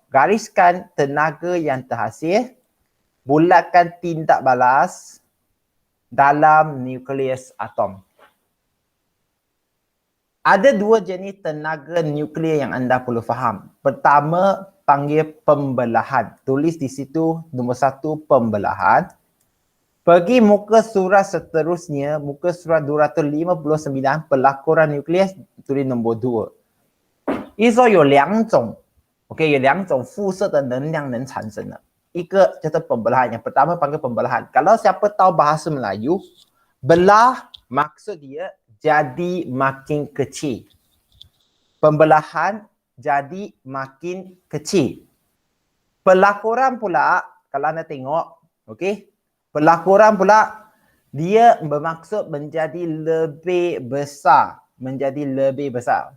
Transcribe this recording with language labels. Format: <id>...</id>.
<ms>Gariskan tenaga yang terhasil, bulatkan tindak balas dalam nukleus atom. Ada 2 jenis tenaga nuklear yang anda perlu faham. Pertama, panggil pembelahan. Tulis di situ nombor 1, pembelahan. Pergi muka surat seterusnya, muka surat 259, pelakuran nukleus, tulis nombor 2.</ms> <zh>意思说有2种 ，OK， 有2种辐射的能量能产生的。</zh> <ms>ikut contoh pembelahan. Yang pertama panggil pembelahan. Kalau siapa tahu bahasa Melayu, belah maksud dia jadi makin kecil. Pembelahan jadi makin kecil. Pelakuran pula, kalau anda tengok, okey, pelakuran pula dia bermaksud menjadi lebih besar, menjadi lebih besar.</ms>